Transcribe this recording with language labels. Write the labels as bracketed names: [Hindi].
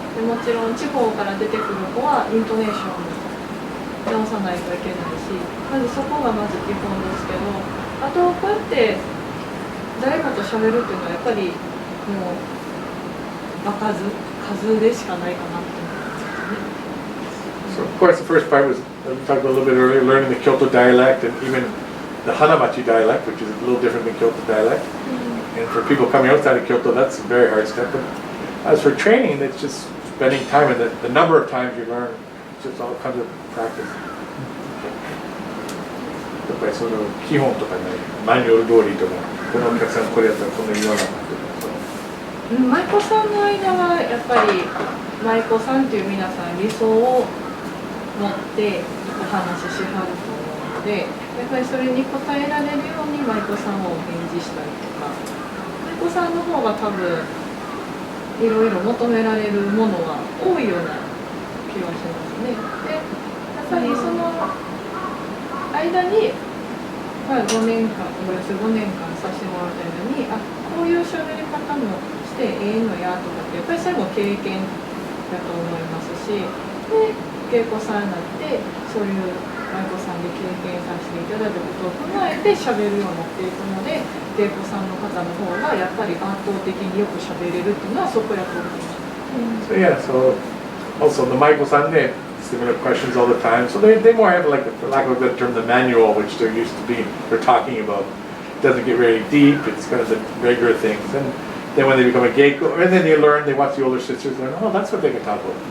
[Japanese] でもちろん地方から出てくる子はイントネーション直さないといけないし、まずそこがまず基本ですけど、あとこうやって誰かと喋るっていうのはやっぱりもう数でしかないかなって思いますね。 [English] So of course the first part was, we talked about a little bit earlier, learning the Kyoto dialect and even the Hanamachi dialect, which is a little different than Kyoto dialect. And for people coming outside of Kyoto, that's a very hard step. But as for training, it's just spending time, and the number of times you learn, it just all comes with practice. [Japanese] やっぱりその基本とかね、マニュアル通りとか、このお客さんこれやったらこんな言わなかったとか。舞妓さんの間はやっぱり舞妓さんという皆さん理想を持ってお話ししはると思うので、やっぱりそれに応えられるように舞妓さんをお返事したりとか、舞妓さんの方が多分いろいろ求められるものは多いような気がしますね。で、やっぱりその間に、まあ、5年間させてもらったように、あ、こういう喋り方もしてええのやとかって、やっぱりそれも経験だと思いますし、で、芸妓さんになってそういう舞妓さんで経験させていただいたことを踏まえて喋るようになっていくので、芸妓さんの方の方がやっぱり圧倒的によく喋れるっていうのはそこやと思います。 [English] So yeah, so also the Maiko-san, they similar questions all the time. So they more have like, for lack of a better term, the manual, which they're used to being, they're talking about. It doesn't get very deep, it's kind of the regular things. And then when they become a Geiko, and then they learn, they watch the older sisters learn, oh, that's what they can talk about.